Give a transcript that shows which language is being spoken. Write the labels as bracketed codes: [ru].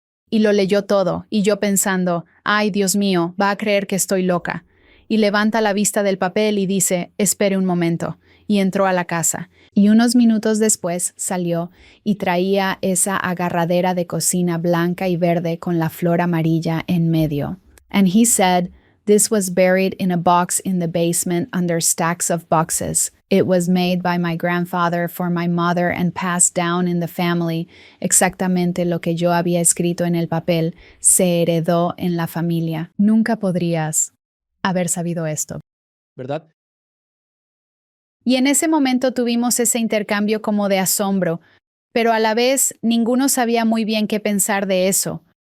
[es] Y lo leyó todo, y yo pensando, ay, Dios mío, va a creer que estoy loca. Y levanta la vista del papel y dice, espere un momento. Y entró a la casa. Y unos minutos después salió y traía esa agarradera de cocina blanca y verde con la flor amarilla en medio. [en] And he said, this was buried in a box in the basement under stacks of boxes. It was made by my grandfather for my mother and passed down in the family. [es] Exactamente lo que yo había escrito en el papel se heredó en la familia. Nunca podrías haber sabido esto, ¿Verdad? Y en ese momento tuvimos ese intercambio como de asombro, pero a la vez ninguno sabía muy bien qué pensar de eso.